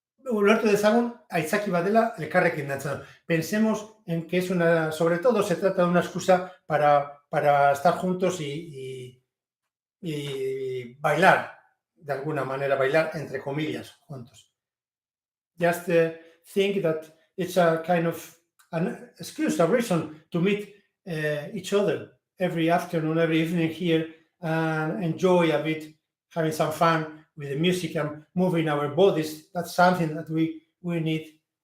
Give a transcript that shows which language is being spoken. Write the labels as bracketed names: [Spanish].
[Basque] Ulertu dezagun, aitzaki bat dela elkarrekin dantzan. [Spanish] Pensemos en que sobre todo se trata de una excusa para estar juntos y bailar, de alguna manera, bailar entre comillas, juntos. [English] Just think that it's a kind of an excuse, a reason to meet each other every afternoon, every evening here, and enjoy a bit, having some fun with the music and moving our bodies. That's something that we need.